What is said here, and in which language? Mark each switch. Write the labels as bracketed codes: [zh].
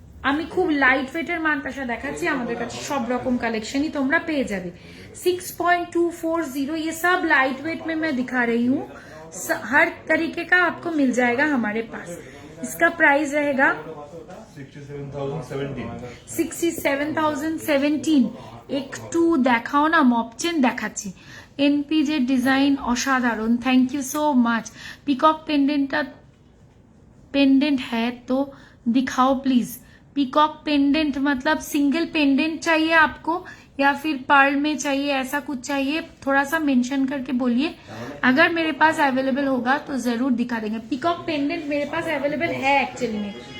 [bn] আমি খুব লাইট ওয়েটের মানতাসা দেখাচ্ছি, আমাদের কাছে সব রকম কালেक्शनই তোমরা পেয়ে যাবে। [hi] 6.240 ये सब लाइट वेट में मैं दिखा रही हूँ, हर तरीके का आपको मिल जाएगा हमारे पास। इसका प्राइस रहेगा 67,017। [bn] একটু দেখাও না, মপচেন দেখাচ্ছি। এনপিজে ডিজাইন অসাধারণ, thank you so much. [hi] Peacock pendant है तो दिखाओ प्लीज। पीकॉक पेंडेंट मतलब सिंगल पेंडेंट चाहिए आपको या फिर पर्ल में चाहिए, ऐसा कुछ चाहिए थोड़ा सा मेंशन करके बोलिए। अगर मेरे पास अवेलेबल होगा तो जरूर दिखा देंगे। पीकॉक पेंडेंट मेरे पास अवेलेबल है एक्चुअली में।